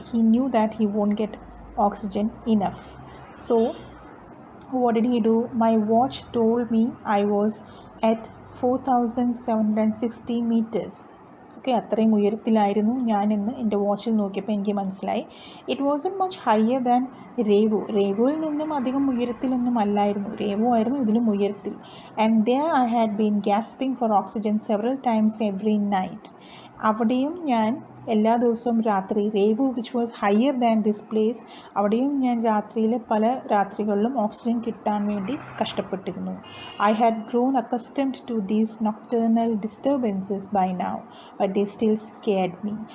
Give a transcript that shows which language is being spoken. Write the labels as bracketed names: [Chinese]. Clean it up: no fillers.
[English] He knew that he won't get oxygen enough. So what did he do? My watch told me I was at 4,760 meters. [Malayalam] Okay, അത്രയും ഉയരത്തിലായിരുന്നു ഞാനെന്ന് എൻ്റെ വാച്ചിൽ നോക്കിയപ്പോൾ എനിക്ക് മനസ്സിലായി. [English] It wasn't much higher than Revu. [Malayalam] രേവുവിൽ നിന്നും അധികം ഉയരത്തിലൊന്നും അല്ലായിരുന്നു. രേവു ആയിരുന്നു ഇതിലും ഉയരത്തിൽ. [English] And there I had been gasping for oxygen several times every night. [Malayalam] അവിടെയും ഞാൻ എല്ലാ ദിവസവും രാത്രി Revu [English] which was higher than this place, [Malayalam] അവിടെയും ഞാൻ രാത്രിയിൽ പല രാത്രികളിലും ഓക്സിജൻ കിട്ടാൻ വേണ്ടി കഷ്ടപ്പെട്ടിരുന്നു. [English] I had grown accustomed to these nocturnal disturbances by now but they still scared me.